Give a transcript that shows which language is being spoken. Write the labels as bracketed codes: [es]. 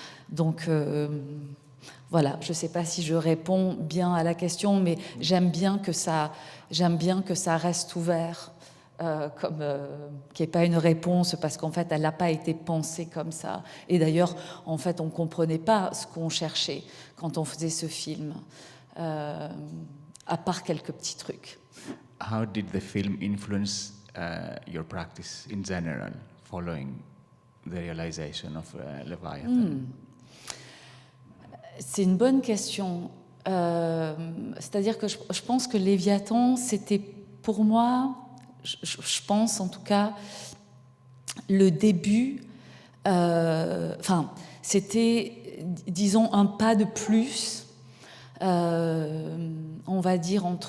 [fr] Donc voilà, je ne sais pas si je réponds bien à la question, mais j'aime bien que ça reste ouvert, qu'il n'y ait pas une réponse, parce qu'en fait, elle n'a pas été pensée comme ça. Et d'ailleurs, en fait, on ne comprenait pas ce qu'on cherchait quand on faisait ce film, à part quelques petits trucs. [en] How did the film influence your practice in general, following the realization of Leviathan? [fr] C'est une bonne question. C'est-à-dire que je pense que Léviathan, c'était pour moi, je pense en tout cas, le début, enfin, c'était, disons, un pas de plus, on va dire,